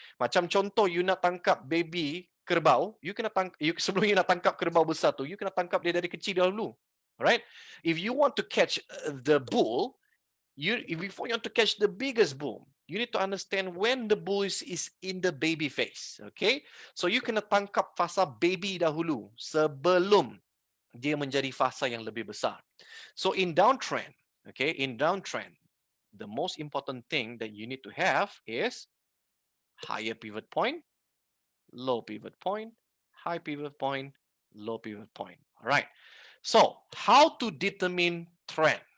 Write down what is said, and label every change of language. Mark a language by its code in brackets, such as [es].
[ms] Macam contoh, you nak tangkap baby kerbau, you kena sebelum you nak tangkap kerbau besar tu, you kena tangkap dia dari kecil dahulu. Alright? [en] If you want to catch the bull, before you want to catch the biggest bull, you need to understand when the bull is in the baby phase. Okay? [ms] So you kena tangkap fasa baby dahulu sebelum dia menjadi fasa yang lebih besar. [en] So in downtrend, okay, in downtrend, the most important thing that you need to have is higher pivot point, low pivot point, high pivot point, low pivot point. Alright. So, how to determine trend?